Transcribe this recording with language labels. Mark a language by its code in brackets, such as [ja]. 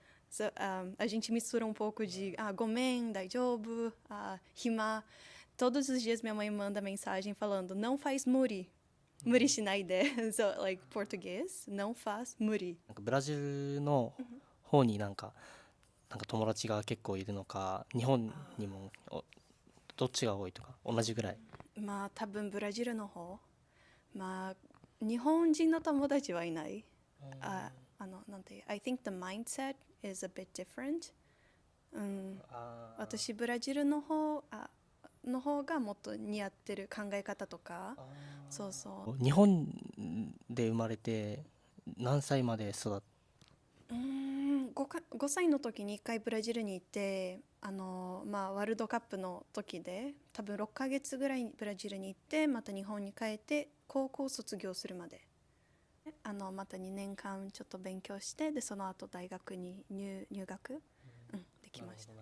[pt] So, a gente mistura um pouco de [ja] gomen, daijoubu, hima. [pt] Todos os dias minha mãe manda mensagem falando, não faz muri. [ja] Muri shinai de. [en] So, like, [pt] português, não faz muri. [ja] ブラジルの方になんか友達が結構いるのか、日本にもどっちが多いとか同じぐらい。まあ多分ブラジルの方。まあ日本人の友達はいない。なんて、 [en] I think the mindset is a bit different. [ja] 私ブラジルの方がもっと似合ってる考え方とか。そうそう。日本で生まれて何歳まで育っ 5歳の時に1回ブラジルに行って、ワールドカップの時で多分6ヶ月ぐらいブラジルに行ってまた日本に帰って高校卒業するまでまた2年間ちょっと勉強してでその後大学に入学、できました。